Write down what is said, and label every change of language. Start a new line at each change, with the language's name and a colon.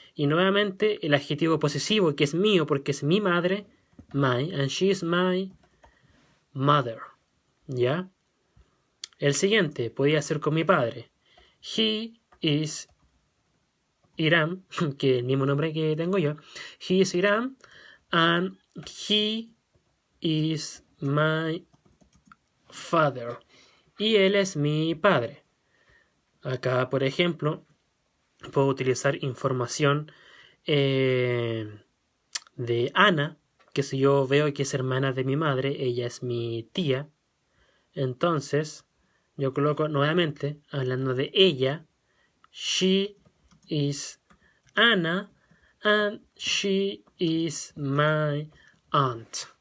Spanish: Y nuevamente el adjetivo posesivo, que es mío porque es mi madre. My.
English: And she is my mother. ¿Ya?
Spanish: El siguiente podía ser con mi padre.
English: He is Iram,
Spanish: que es el mismo nombre que tengo yo.
English: He is Iram and he is my father.
Spanish: Y él es mi padre. Acá, por ejemplo, puedo utilizar información de Ana, que si yo veo que es hermana de mi madre, ella es mi tía. Entonces, yo coloco nuevamente, hablando de ella,
English: she is Anna and she is my aunt.